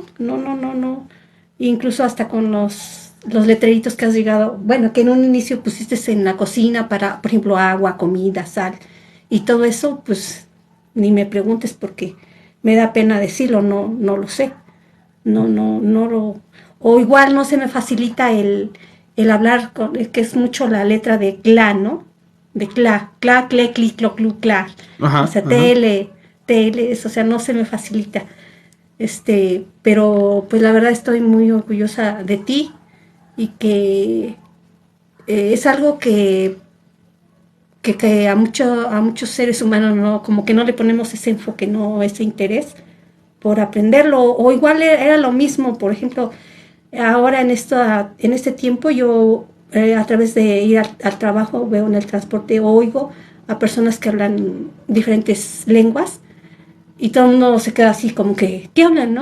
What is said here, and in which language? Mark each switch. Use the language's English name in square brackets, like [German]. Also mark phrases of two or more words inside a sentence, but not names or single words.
[Spanish] Incluso hasta con los letreritos que has llegado, bueno, que en un inicio pusiste en la cocina para, por ejemplo, agua, comida, sal, y todo eso, pues ni me preguntes porque me da pena decirlo, no lo sé, no lo, o igual no se me facilita el hablar, que es mucho la letra de cla, ¿no? De cla, cle, cli, clo, clu, cla, o Ajá, sea, ajá. TL, o sea, no se me facilita. Pero pues la verdad estoy muy orgullosa de ti y que es algo que a muchos seres humanos no, como que no le ponemos ese enfoque, no ese interés por aprenderlo, o igual era lo mismo, por ejemplo, ahora en este tiempo yo a través de ir al trabajo veo en el transporte, oigo a personas que hablan diferentes lenguas y todo el mundo se queda así como que, ¿qué hablan, no?